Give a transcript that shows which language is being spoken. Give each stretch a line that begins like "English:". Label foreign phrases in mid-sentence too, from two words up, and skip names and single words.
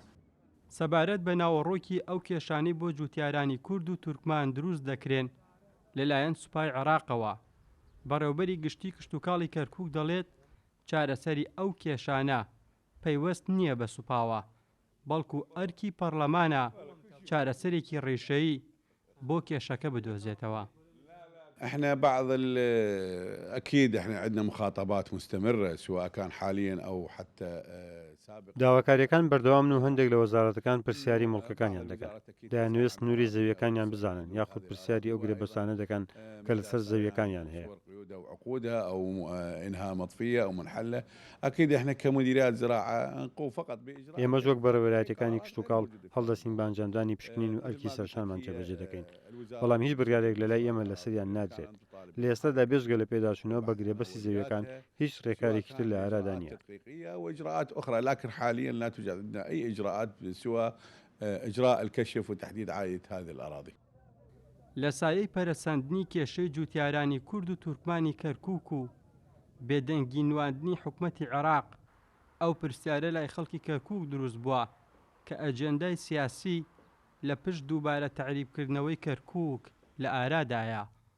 Central Kurdish: سەبارەت بە ناوەڕۆکی ئەو کێشانەی بۆ جوتیارانی کورد و تورکمان دروست دەکرێن لەلایەن سوپای عێراقەوە، بەڕێوەبەری گشتی کشتوکاڵی کەرکووک دەڵێت چارەسەری ئەو کێشانە پەیوەست نییە بە سوپاوە، بەڵکو ئەرکی پەرلەمانە چارەسەرێکی ڕێشەیی بۆ کێشەکە بدۆزێتەوە.
Arabic: احنا اكيد احنا عندنا مخاطبات مستمره سواء كان حاليا او حتى سابقا.
Central Kurdish: داواکاریەکان بەردەوامن و هەندێک لە وەزارەتەکان پرسیاری مڵکەکانیان دەکەن. دەیانوێست نووری زەویەکانیان بزانن یاخود پرسیاری ئەو گرێبەستانە دەکەن کە لەسەر زەویەکانیان هەیە.
Arabic: عقودها او انها مطفيه او منحله. اكيد احنا كمديريات زراعه نقوم فقط باجراء.
Central Kurdish: ئێمە وەک بەڕێوەبەرایەتەکانی کشتوکاڵ هەڵدەستین بە ئەنجامدانی پشکنین و ئەرکی سەرشانمان جێبەجێ دەکەین. بەڵام هیچ بڕیارێک لەلای ئێمە لەسەریان نادرێت. لە ئێستادا بێژگە لە پێداچوونەوە بە گرێبەستی زەویەکان هیچ ڕێکارێکی تر لە ئارادا نییە.
Arabic: واجراءات اخرى لكن حاليا لا توجد عندنا اي اجراءات سوى اجراء الكشف وتحديد عائله هذه الاراضي.
Central Kurdish: لە سایەی پەرەسەندنی کێشەی جوتیارانی کورد و تورکمانی کەرکووک و بێدەنگی نواندنی حکومەتی عێراق ئەو پرسیارە لای خەڵکی کەرکووک دروست بووە کە ئەجێندای سیاسی لە پشت دووبارە تەعریبکردنەوەی کەرکووک لە ئارادایە.